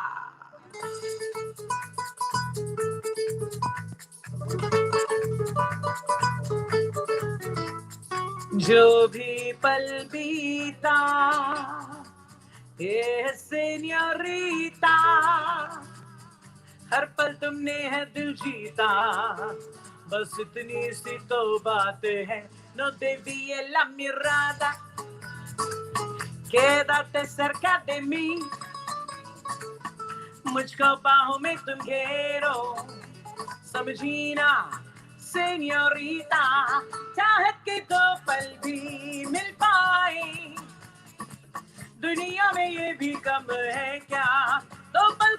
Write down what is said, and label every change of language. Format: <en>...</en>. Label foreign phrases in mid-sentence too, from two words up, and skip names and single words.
<hi>जो भी पल बीता ये señorita, हर पल तुमने है दिल जीता, बस इतनी सी तो बात है,</hi> <es>no desvíes la mirada, quédate cerca de mí,</es> <hi>मुझको बाहों में तुम घेरो, समझी ना señorita, चाहत के दो पल भी मिल पाए, दुनिया में ये भी कम है क्या, दो पल</hi>